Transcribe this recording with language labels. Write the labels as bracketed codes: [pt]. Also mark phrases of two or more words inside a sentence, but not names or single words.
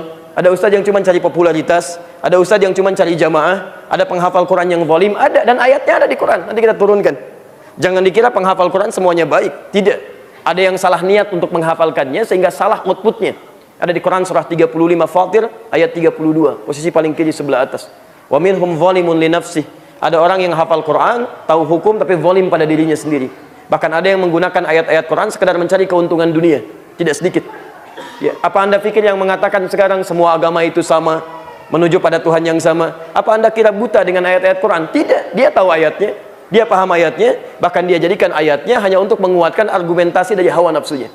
[id] Ada ustadz yang cuma cari popularitas. Ada ustadz yang cuma cari jamaah. Ada penghafal Quran yang zalim, ada. Dan ayatnya ada di Quran. Nanti kita turunkan. Jangan dikira penghafal Quran semuanya baik. Tidak. Ada yang salah niat untuk menghafalkannya sehingga salah outputnya. Ada di Quran surah 35 Fatir ayat 32, posisi paling kiri sebelah atas. [ar] ومنهم ظالم لنفسه. [id] Ada orang yang hafal Quran, tahu hukum tapi zalim pada dirinya sendiri. Bahkan ada yang menggunakan ayat-ayat Quran sekadar mencari keuntungan dunia, tidak sedikit. Ya, apa Anda pikir yang mengatakan sekarang semua agama itu sama, menuju pada Tuhan yang sama? Apa Anda kira buta dengan ayat-ayat Quran? Tidak, dia tahu ayatnya, dia paham ayatnya, bahkan dia jadikan ayatnya hanya untuk menguatkan argumentasi dari hawa nafsunya.